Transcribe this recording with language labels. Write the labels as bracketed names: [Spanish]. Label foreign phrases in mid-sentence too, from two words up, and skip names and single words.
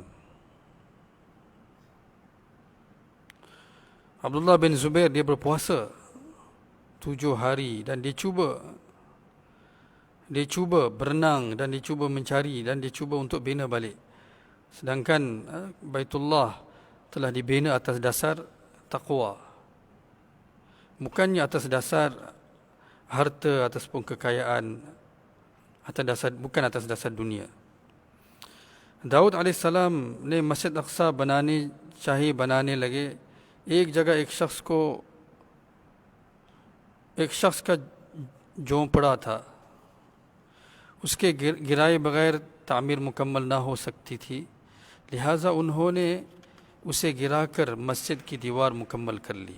[Malay] Abdullah bin Zubair dia berpuasa 7 hari dan dia cuba berenang dan dia cuba mencari dan dia cuba untuk bina balik. Sedangkan Baitullah telah dibina atas dasar taqwa, bukannya atas dasar harta ataupun kekayaan, bukan atas dasar dunia. [Hindi] दाऊद अलैहिस्सलाम ने मस्जिद अक़सा बनाने लगे। एक जगह एक शख्स का झोंपड़ा था, उसके गिराए बगैर तामीर मुकम्मल ना हो सकती थी, लिहाजा उन्होंने उसे गिराकर मस्जिद की दीवार मुकम्मल कर ली।